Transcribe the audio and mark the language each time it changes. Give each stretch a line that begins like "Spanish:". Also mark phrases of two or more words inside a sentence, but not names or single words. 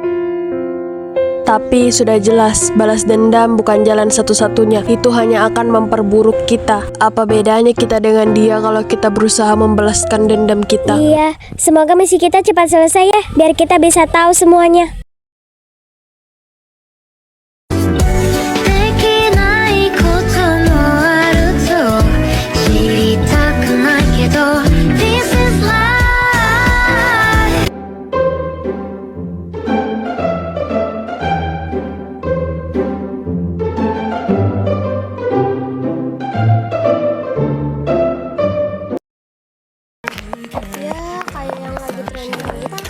Indonesian: Tapi sudah jelas, balas dendam bukan jalan satu-satunya. Itu hanya akan memperburuk kita. Apa bedanya kita dengan dia kalau kita berusaha membalaskan dendam kita? Iya, semoga misi kita cepat selesai ya, biar kita bisa tahu semuanya.
Japanese: できないこともあると知りたくないけど
English: This is life
Indonesian: Ya, kayak yang lagi trending itu.